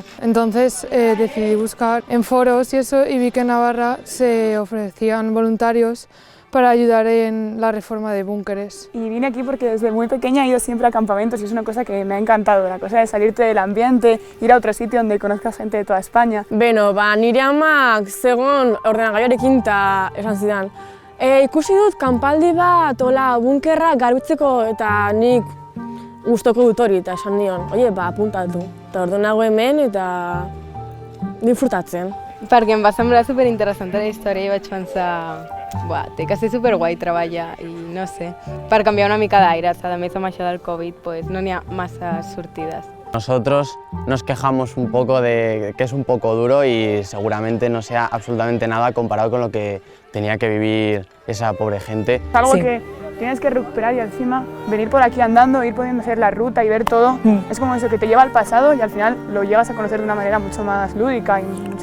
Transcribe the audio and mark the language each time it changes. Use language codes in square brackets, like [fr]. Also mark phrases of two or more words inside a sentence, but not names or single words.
[es] Entonces decidí buscar en foros y eso, y vi que en Navarra se ofrecían voluntarios para ayudar en la reforma de búnkeres. Y vine aquí porque desde muy pequeña he ido siempre a campamentos y es una cosa que me ha encantado, la cosa de salirte del ambiente, ir a otro sitio donde conozcas gente de toda España. [eu] Beno, nire amak zegoen ordenagailuarekin eta esan zidan, ikusi dut kanpaldi bat hola bunkerra garbitzeko eta nik gustoko dut hori, eta esan nion, oie, apuntatu. Eta orduan nago hemen eta disfrutatzen. [ca] Perquè em va semblar superinteressant la història i vaig pensar, buah, té que ser superguai treballar i no sé, per canviar una mica d'aires. A més, amb això del Covid pues, no n'hi ha massa sortides. [es] Nosotros nos quejamos un poco de que es un poco duro y seguramente no sea absolutamente nada comparado con lo que tenía que vivir esa pobre gente. Es algo que tienes que recuperar y encima venir por aquí andando, ir pudiendo hacer la ruta y ver todo, es como eso que te lleva al pasado y al final lo llegas a conocer de una manera mucho más lúdica y mucho